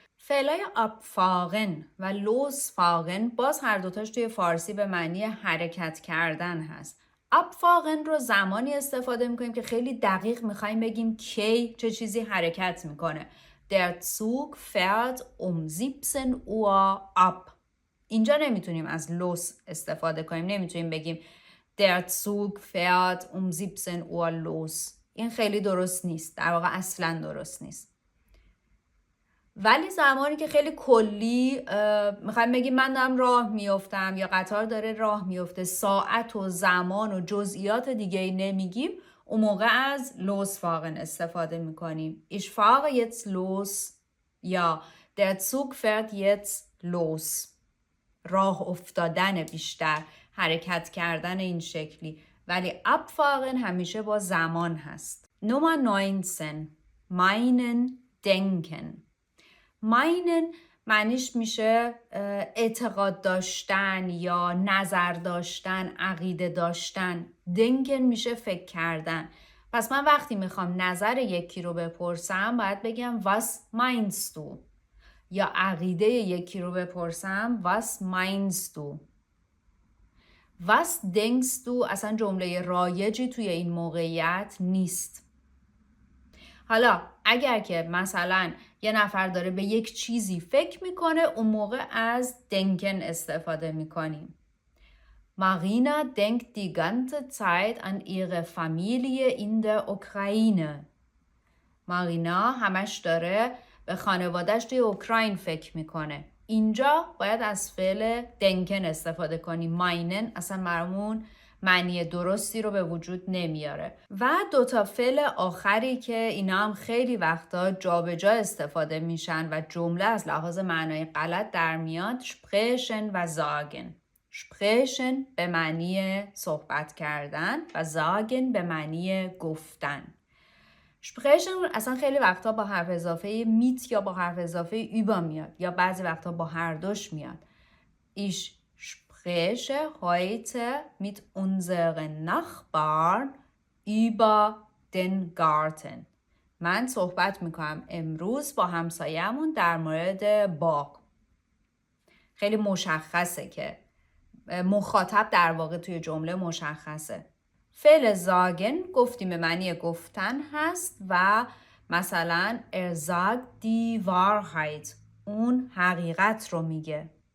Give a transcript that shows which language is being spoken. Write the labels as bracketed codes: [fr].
[fa] فعلای abfahren و losfahren باز هر دوتاش توی فارسی به معنی حرکت کردن هست. abfahren رو زمانی استفاده میکنیم که خیلی دقیق میخوایم بگیم کی چه چیزی حرکت میکنه. [de] Der Zug fährt um 17 Uhr ab. [fa] اینجا نمیتونیم از los استفاده کنیم. نمیتونیم بگیم [de] Der Zug fährt um 17 Uhr los. [fa] این خیلی درست نیست. در واقع اصلا درست نیست. ولی زمانی که خیلی کلی میخوایم بگیم من دارم راه میافتم یا قطار داره راه میافته ساعت و زمان و جزئیات دیگه ای نمیگیم اون موقع از losfahren استفاده میکنیم. [de] Ich fahre jetzt los یا der Zug fährt jetzt los. [fa] راه افتادن بیشتر حرکت کردن این شکلی. ولی abfahren همیشه با زمان هست. [de] Nummer 19 meinen denken. [fa] meinen معنیش میشه اعتقاد داشتن یا نظر داشتن، عقیده داشتن. denken میشه فکر کردن. پس من وقتی میخوام نظر یکی رو بپرسم باید بگم [de] was meinst du [fa] یا عقیده یکی رو بپرسم was meinst du. [de] was denkst du [fa] اصلا جمله رایجی توی این موقعیت نیست. حالا اگر که مثلا یه نفر داره به یک چیزی فکر میکنه اون موقع از denken استفاده میکنیم. [de] Marina denkt die ganze Zeit an ihre Familie in der Ukraine. [fa] مارینا همش داره به خانوادهش توی اوکراین فکر میکنه. اینجا باید از فعل denken استفاده کنیم. meinen اصلا برامون معنی درستی رو به وجود نمیاره. و دوتا فعل آخری که اینا هم خیلی وقتا جابجا استفاده میشن و جمله از لحاظ معنای غلط در میاد sprechen و sagen. sprechen به معنی صحبت کردن و sagen به معنی گفتن. sprechen اصلا خیلی وقتا با حرف اضافه mit یا با حرف اضافه über میاد یا بعضی وقتا با هر دوش میاد. [de] Ich spreche heute mit unseren Nachbarn über den Garten. [fa] من صحبت میکنم امروز با همسایه‌مون در مورد باغ. خیلی مشخصه که مخاطب در واقع توی جمله مشخصه. فعل زاگن گفتیم به معنی گفتن هست و مثلا [de] sagt die Wahrheit، [fa] اون حقیقت رو میگه.